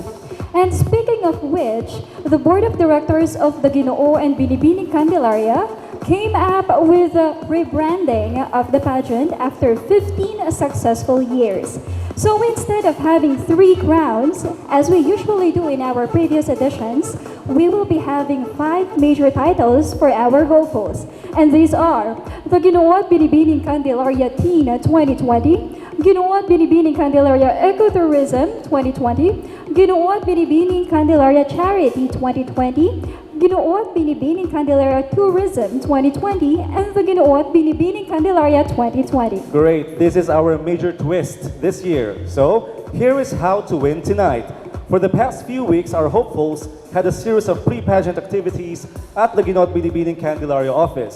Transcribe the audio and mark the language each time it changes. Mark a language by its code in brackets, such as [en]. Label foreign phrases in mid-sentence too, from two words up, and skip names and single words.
[en] And speaking of which, the Board of Directors of the Ginoo and Binibining Candelaria came up with a rebranding of the pageant after 15 successful years. So instead of having 3 crowns, as we usually do in our previous editions, we will be having 5 major titles for our hopefuls. And these are the Ginoo at Binibining Candelaria Teen 2020, Ginoo at Binibining Candelaria Ecotourism 2020, Ginoo at Binibining Candelaria Charity 2020, Ginoo at Binibining Candelaria Tourism 2020, and the Ginoo at Binibining Candelaria 2020. Great, this is our major twist this year. So here is how to win tonight. For the past few weeks, our hopefuls had a series of pre-pageant activities at the Ginoo at Binibining Candelaria office.